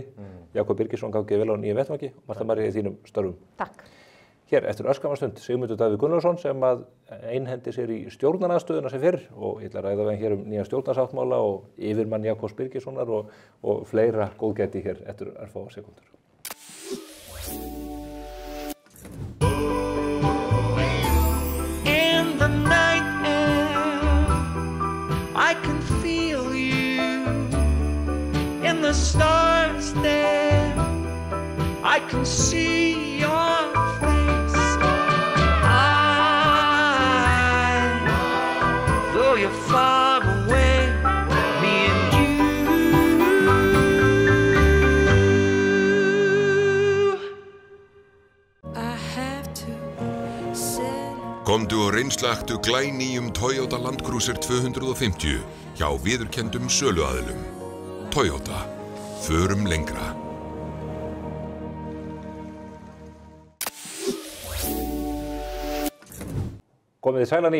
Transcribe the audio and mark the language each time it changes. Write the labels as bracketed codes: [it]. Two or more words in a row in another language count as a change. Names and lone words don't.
[is] Jakob Birgisson gangið vel á nýjum vettvangi og Marta María í þínum störfum. Takk. Hér eftir örskamma stund Sigmundur Davíð Gunnlaugsson sem að einhendi sér í stjórnarandsstöðuna sem fyrr og ég ætla að ræða við hér nýjan stjórnarsáttmála og yfirmann Jakobs Birgissonar og fleira góðgæti hér eftir örfáar sekúndur. [en] I can feel you in the stars there. I can see your face. Though you're far away, me and you. I have to say. [is] Komdu og reynslaktu glænýjum Toyota Land Cruiser 250 hjá viðurkenndum söluaðilum. Toyota. Förum lengra. Komið þið sæl á ný.